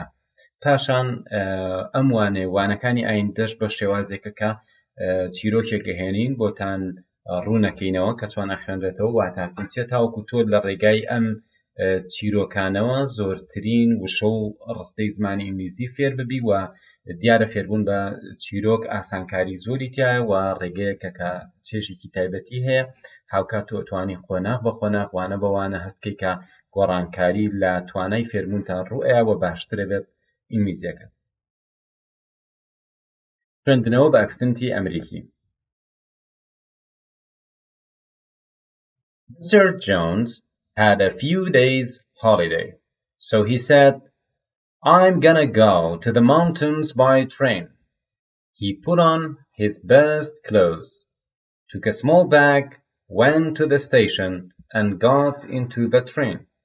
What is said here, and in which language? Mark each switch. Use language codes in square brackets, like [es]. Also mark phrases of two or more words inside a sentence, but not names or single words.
[ckb] پاشان ئەم وانەکانی ئایندەش بە شێوازێکە کە چیرۆکێکە هێنین بۆتان ڕوونەکەینەوە کە چۆن ئەخوێنرێتەوە واتاکەین چێت تاوەکو تۆ لە ڕێگای ئەم چیرۆکانەوە زۆرترین وشە و ڕستەی زمانی ئینگلیزی فێر ببی و دیارە فێربوون بە چیرۆک ئاسانکاری زۆری تایە و ڕێگەیەکە کە چێژێکی تایبەتی هەیە. هاوکات تۆ توانی قۆناغ بە قۆناغ وانە بەوانە هەستکەی کە گۆڕانکاری لە توانای فێربوونتان ڕوئەیە و باشترە بێت ئینگلیزیەکە. خوێندنەوە بە ئەکسنتی ئەمریکی. [en] Mr. Jones had a few days holiday, so he said, "I'm gonna go to the mountains by train." He put on his best clothes, took a small bag, went to the station, and got into the train.